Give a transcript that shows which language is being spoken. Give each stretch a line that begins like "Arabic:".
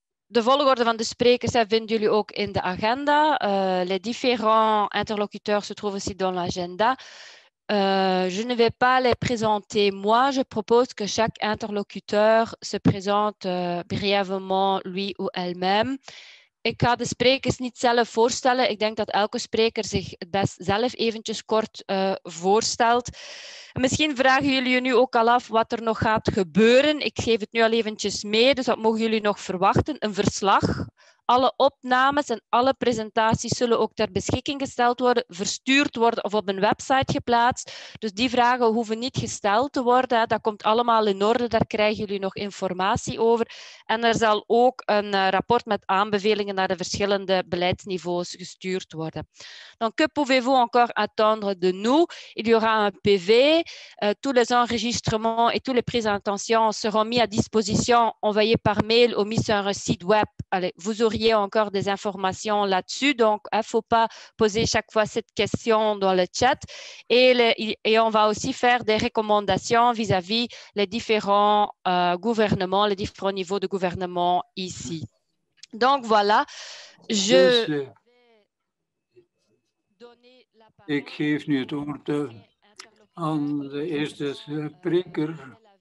Dutch: De volgorde van de sprekers vinden jullie ook in de agenda.
French: Les différents interlocuteurs se trouvent aussi dans l'agenda. Je ne vais pas les présenter moi. Je propose que chaque interlocuteur se présente brièvement lui ou elle-même.
Dutch: Ik ga de sprekers niet zelf voorstellen. Ik denk dat elke spreker zich het best zelf eventjes kort voorstelt. Misschien vragen jullie je nu ook al af wat er nog gaat gebeuren. Ik geef het nu al eventjes mee, dus wat mogen jullie nog verwachten? Een verslag. Alle opnames en alle presentaties zullen ook ter beschikking gesteld worden, verstuurd worden of op een website geplaatst. Dus die vragen hoeven niet gesteld te worden. Dat komt allemaal in orde, daar krijgen jullie nog informatie over. En er zal ook een rapport met aanbevelingen naar de verschillende beleidsniveaus gestuurd worden.
French: Donc, que pouvez-vous encore attendre de nous? Il y aura un PV. Tous les enregistrements et toutes les présentations seront mis à disposition, envoyés par mail ou mis sur un site web. Allez, vous auriez encore des informations là-dessus, donc il ne faut pas poser chaque fois cette question dans le chat. Et on va aussi faire des recommandations vis-à-vis les différents gouvernements, les différents niveaux de gouvernement ici. Donc voilà, je vais donner la parole.
Dutch: Ik geef nu het woord aan de eerste spreker.